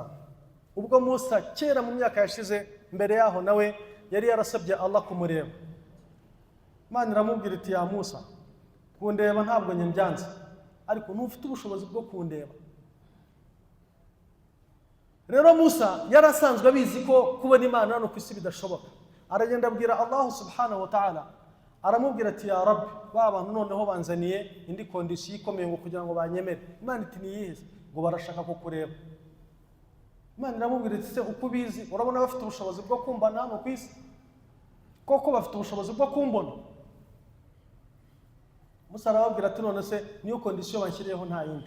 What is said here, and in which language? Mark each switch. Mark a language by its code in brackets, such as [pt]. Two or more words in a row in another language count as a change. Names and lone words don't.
[rw] Ubwo Musa kera mu myaka yashize, mbere yaho nawe yari yarasabye Allah kumureba. Imana iramubwira iti ya Musa, kundeba ntabwo nyembyanze, ariko ntufite ubushobozi bwo kundeba. Rero Musa yarasanzwe abizi ko kubona Imana hano ku isi bidashoboka. Aragenda abwira Allah [ar] سبحانه وتعالى, [rw] aramubwira ati [ar] يا رب, [rw] ba bantu noneho banzaniye indi kondisiyo ikomeye ngo kugira ngo banyemere. Imana iti niyihe? Ngo barashaka kukureba. Imana iramubwira iti se uko ubizi urabona bafite ubushobozi bwo kumbana hano ku isi? Koko bafite ubushobozi bwo kumbona? Musa arababwira ati none se niyo kondisiyo banshyiriyeho nta yindi.